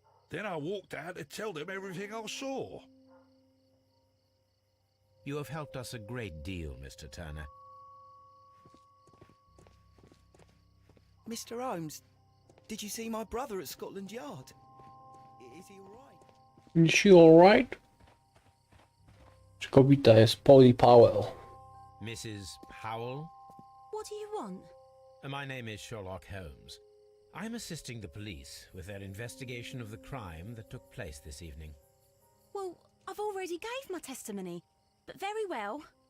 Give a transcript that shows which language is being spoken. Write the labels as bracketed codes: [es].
[en] Then I walked out to tell them everything I saw. You have helped us a great deal, Mr. Turner. Mr. Holmes, did you see my brother at Scotland Yard? Is he all right? Is she alright? [pl] Czy kobieta jest Polly Powell? [en] Mrs. Powell? What do you want? My name is Sherlock Holmes. I'm assisting the police with their investigation of the crime that took place this evening. Well, I've already gave my testimony, but very well.